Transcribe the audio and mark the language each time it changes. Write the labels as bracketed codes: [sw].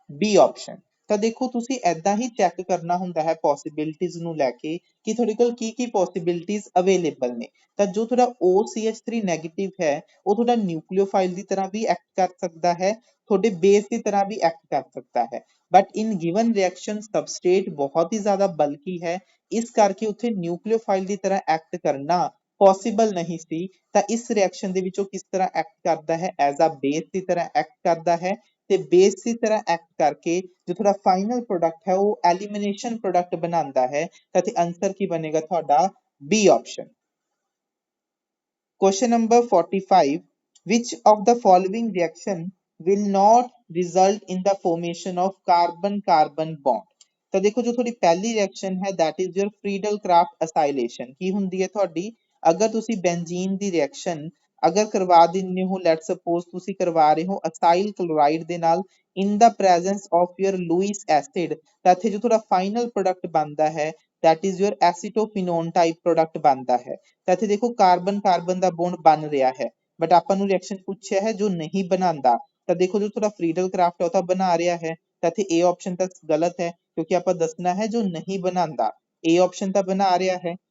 [pa] B option ਤਾਂ ਦੇਖੋ ਤੁਸੀਂ ਐਦਾਂ ਹੀ ਚੈੱਕ ਕਰਨਾ ਹੁੰਦਾ ਹੈ ਪੋਸਿਬਿਲਿਟੀਜ਼ ਨੂੰ ਲੈ ਕੇ ਕਿ ਤੁਹਾਡੇ ਕੋਲ ਕੀ ਪੋਸਿਬਿਲਿਟੀਜ਼ ਅਵੇਲੇਬਲ ਨੇ ਤਾਂ ਜੋ ਤੁਹਾਡਾ OCH3 ਨੈਗੇਟਿਵ ਹੈ ਉਹ ਤੁਹਾਡਾ ਨਿਊਕਲੀਓਫਾਈਲ ਦੀ ਤਰ੍ਹਾਂ ਵੀ ਐਕਟ ਕਰ ਸਕਦਾ ਹੈ ਤੁਹਾਡੇ ਬੇਸ ਦੀ ਤਰ੍ਹਾਂ ਵੀ ਐਕਟ ਕਰ ਸਕਦਾ ਹੈ ਬਟ ਇਨ ਗਿਵਨ ਰਿਐਕਸ਼ਨ ਸਬਸਟ੍ਰੇਟ ਬਹੁਤ ਹੀ ਜ਼ਿਆਦਾ ਬਲਕੀ ਹੈ ਇਸ ਕਰਕੇ ਉੱਥੇ ਨਿਊਕਲੀਓਫਾਈਲ ਦੀ ਤਰ੍ਹਾਂ ਐਕਟ ਕਰਨਾ ਪੋਸੀਬਲ ਨਹੀਂ ਸੀ ਤਾਂ ਇਸ ਰਿਐਕਸ਼ਨ ਦੇ ਵਿੱਚ ਉਹ ਕਿਸ ਤਰ੍ਹਾਂ ਐਕਟ ਕਰਦਾ ਹੈ ਐਜ਼ ਅ ਬੇਸ ਦੀ ਤਰ੍ਹਾਂ ਐਕਟ ਕਰਦਾ ਹੈ ਤੇ ਬੇਸ ਦੀ ਤਰ੍ਹਾਂ ਐਕਟ ਕਰਕੇ ਜੋ ਤੁਹਾਡਾ ਫਾਈਨਲ ਪ੍ਰੋਡਕਟ ਹੈ ਉਹ ਐਲੀਮੀਨੇਸ਼ਨ ਪ੍ਰੋਡਕਟ ਬਣਾਉਂਦਾ ਹੈ ਤਾਂ ਤੇ ਆਨਸਰ ਕੀ ਬਣੇਗਾ ਤੁਹਾਡਾ B option. [en] Question number 45. Which of the following reaction will not result in the formation of carbon-carbon bond? [pa] ਤਾਂ ਦੇਖੋ ਜੋ ਤੁਹਾਡੀ ਪਹਿਲੀ ਰਿਐਕਸ਼ਨ ਹੈ [en] that is your Friedel-Crafts acylation [pa] ਕੀ ਹੁੰਦੀ ਹੈ ਤੁਹਾਡੀ ਅਗਰ ਤੁਸੀਂ ਬੈਂਜ਼ੀਨ ਦੀ ਰਿਐਕਸ਼ਨ ਅਗਰ ਕਰਵਾ ਦਿੰਦੇ ਹੋ ਲੈਟ ਸਪੋਜ਼ ਤੁਸੀਂ ਕਰਵਾ ਰਹੇ ਹੋ ਅਸਾਈਲ ਕਲੋਰਾਈਡ ਦੇ ਨਾਲ [en] in the presence of your Lewis acid [pa] ਤਾਂ ਇੱਥੇ ਜੋ ਤੁਹਾਡਾ ਫਾਈਨਲ ਪ੍ਰੋਡਕਟ ਬਣਦਾ ਹੈ [en] that is your acetophenone type [pa] product ਬਣਦਾ ਹੈ ਤਾਂ ਇੱਥੇ ਦੇਖੋ ਕਾਰਬਨ ਕਾਰਬਨ ਦਾ ਬੌਂਡ ਬਣ ਰਿਹਾ ਹੈ ਬਟ ਆਪਾਂ ਨੂੰ ਰਿਐਕਸ਼ਨ ਪੁੱਛਿਆ ਹੈ ਜੋ ਨਹੀਂ ਬਣਾਉਂਦਾ ਤਾਂ ਦੇਖੋ ਜੋ ਤੁਹਾਡਾ ਫਰੀਡਲ ਕਰਾਫਟ ਹੈ ਉਹ ਤਾਂ ਬਣਾ ਰਿਹਾ ਹੈ ਤਾਂ ਇੱਥੇ A ਆਪਸ਼ਨ ਤਾਂ ਗਲਤ ਹੈ ਕਿਉਂਕਿ ਆਪਾਂ ਦੱਸਣਾ ਹੈ ਜੋ ਨਹੀਂ ਬਣਾਉਂਦਾ A ਆਪਸ਼ਨ ਤਾਂ ਬਣਾ ਰਿਹਾ ਹੈ।